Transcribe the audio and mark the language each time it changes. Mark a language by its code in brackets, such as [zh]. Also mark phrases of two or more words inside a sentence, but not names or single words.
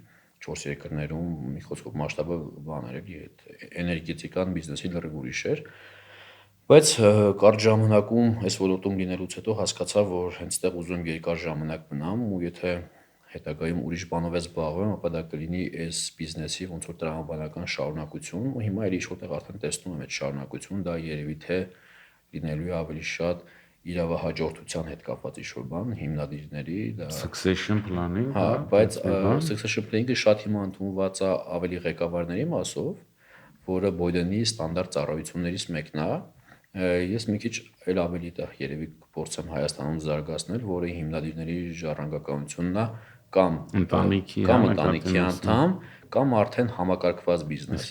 [hy] 4 երկրներում, մի խոսքով մասշտաբը բան էր, էլի այդ էներգետիկան բիզնեսի լրիվ ուրիշ էր։ Բայց կարճ ժամանակում այս ոլորտում լինելուց հետո հասկացա, որ հենց այդտեղ ուզում եմ երկար ժամանակ մնամ ու եթե հետագայում ուրիշ բանով ես զբաղվեմ, ապա դա կլինի այս բիզնեսի ոնց որ տրամաբանական շարունակություն ու հիմա էլ ինչ-որտեղ արդեն տեսնում եմ այդ շարունակությունը, դա երևի թե լինելու է ավելի շատ իրավահաջորդության հետ կապված ինչ-որ բան, հիմնադիրների, դա [en] succession planning, [hy] հա, բայց [en] succession planning- [hy] ը շատ հիմա ընդունված է ավելի ղեկավարների մասով, որը Boyden-ի ստանդարտ ծառայություններից մեկն է։ Ես մի քիչ էլ ավելի դա երևի կփորձեմ Հայաստանում զարգացնել, որը հիմնադիրների ժառանգականությունն է կամ ընտանիքի անդամ, կամ արդեն համակարգված բիզնես,